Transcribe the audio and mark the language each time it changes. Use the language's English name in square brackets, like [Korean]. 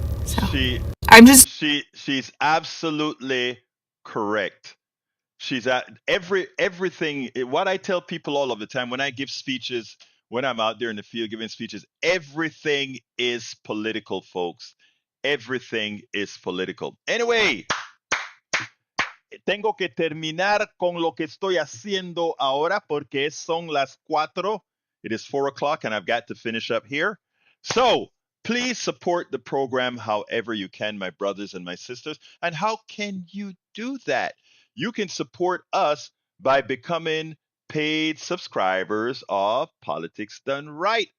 [English] So, she's absolutely correct. She's at everything. What I tell people all of the time when I give speeches, when I'm out there in the field giving speeches, everything is political, folks. Everything is political. [Spanish] Anyway, tengo que terminar con lo que estoy haciendo ahora porque son las 4. [English] It is 4 o'clock and I've got to finish up here. So please support the program however you can, my brothers and my sisters. And how can you do that? You can support us by becoming paid subscribers of Politics Done Right.